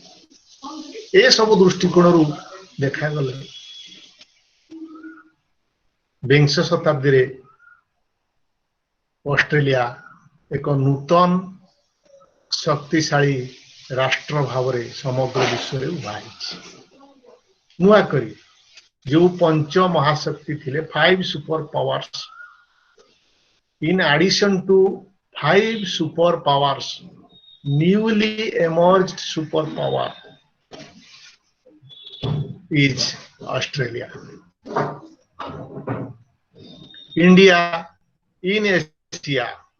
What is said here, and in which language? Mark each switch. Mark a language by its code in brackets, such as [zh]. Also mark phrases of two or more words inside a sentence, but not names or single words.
[or] ଏସବୁ ଦୃଷ୍ଟିକୋଣରୁ ଦେଖାଗଲେ ବିଂଶ ଶତାବ୍ଦୀରେ ଅଷ୍ଟ୍ରେଲିଆ ଏକ ନୂତନ ଶକ୍ତିଶାଳୀ ରାଷ୍ଟ୍ର ଭାବରେ ସମଗ୍ର ବିଶ୍ୱରେ ଉଭା ହେଇଛି। ନୂଆ କରି ଯେଉଁ ପଞ୍ଚ ମହାଶକ୍ତି ଥିଲେ, 5 [en] super powers, in addition to 5 superpowers, newly emerged superpower is Australia. India in Asia.